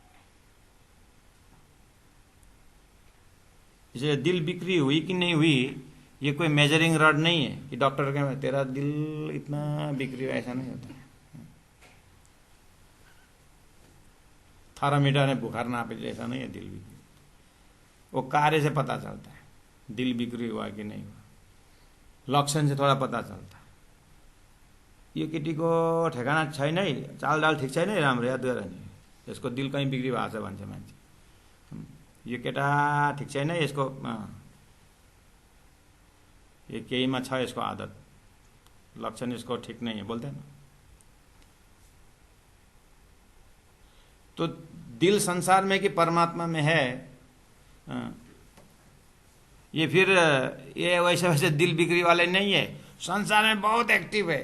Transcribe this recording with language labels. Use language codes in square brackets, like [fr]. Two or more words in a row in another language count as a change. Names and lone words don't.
[hi] इसलिए दिल बिक्री हुई कि नहीं हुई ये कोई [en] measuring rod [hi] नहीं है कि डॉक्टर के तेरा दिल इतना बिक्री हुआ, ऐसा नहीं होता है। थर्मामीटर ने बुखार नापे, ऐसा नहीं है दिल बिक्री। वो कार्य से पता चलता है दिल बिक्री हुआ कि नहीं हुआ, लक्षण से थोड़ा पता चलता है। [ne] यो केटीको ठेगाना छैन है, चालडाल ठिक छैन है, राम्रो याद गर नि, यसको दिल कहीँ बिक्री भएको छ भन्छ मान्छे। यो केटा ठिक छैन, यसको ये केहीमा छ यसको आदत, [hi] लक्षण इसको ठीक नहीं है, बोलते हैं ना। तो दिल संसार में कि परमात्मा में है, ये फिर ये वैसे दिल बिक्री वाले नहीं है, संसार में बहुत एक्टिव है।